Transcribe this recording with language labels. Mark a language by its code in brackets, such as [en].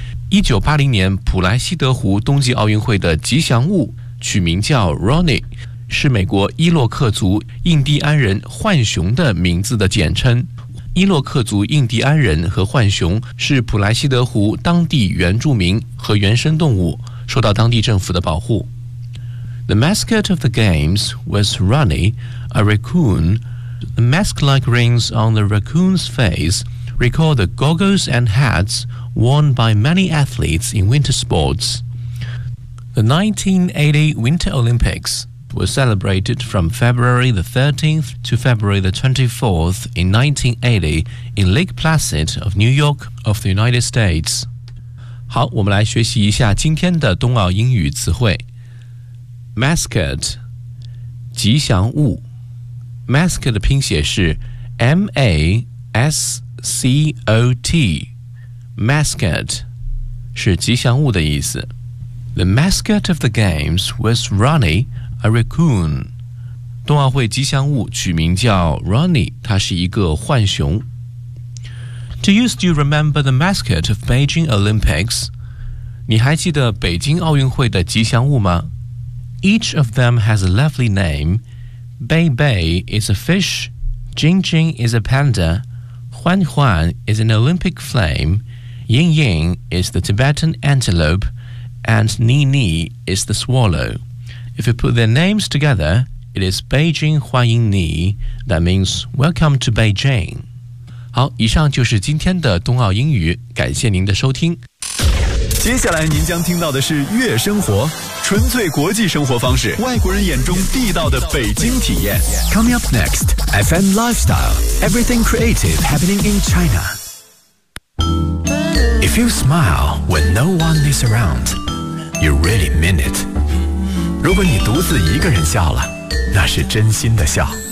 [zh] 1980年普莱西德湖冬季奥运会的吉祥物取名叫 Ronnie， 是美国伊洛克族印第安人浣熊的名字的简称。伊洛克族印第安人和浣熊是普莱西德湖当地原住民和原生动物，受到当地政府的保护。 [en] The mascot of the games was Ronnie, a raccoon. The mask-like rings on the raccoon's face recall the goggles and hats worn by many athletes in winter sports. The 1980 Winter Olympics were celebrated from February the 13th to February the 24th in 1980 in Lake Placid of New York of the United States. [zh] 好，我们来学习一下今天的冬奥英语词汇。 Mascot 吉祥物 Mascot 的拼写是 M-A-S-C-O-T Mascot 是吉祥物的意思。 [en] The mascot of the games was Ronnie, a raccoon. [zh] 冬奥会吉祥物取名叫 Ronnie， 他是一个浣熊。 [en] Do you still remember the mascot of Beijing Olympics? [zh] 你还记得北京奥运会的吉祥物吗？ [en] Each of them has a lovely name. Bei Bei is a fish. Jing Jing is a panda. Huan Huan is an Olympic flame. Ying Ying is the Tibetan antelope. And Ni Ni is the swallow. If you put their names together, it is Beijing Huan Ying Ni. That means welcome to Beijing. [zh] 好，以上就是今天的冬奥英语，感谢您的收听。接下来您将听到的是悦生活，纯粹国际生活方式，外国人眼中地道的北京体验。 [en] Coming up next FM Lifestyle Everything Creative Happening in China. If you smile when no one is around, you really mean it. [zh] 如果你独自一个人笑了，那是真心的笑。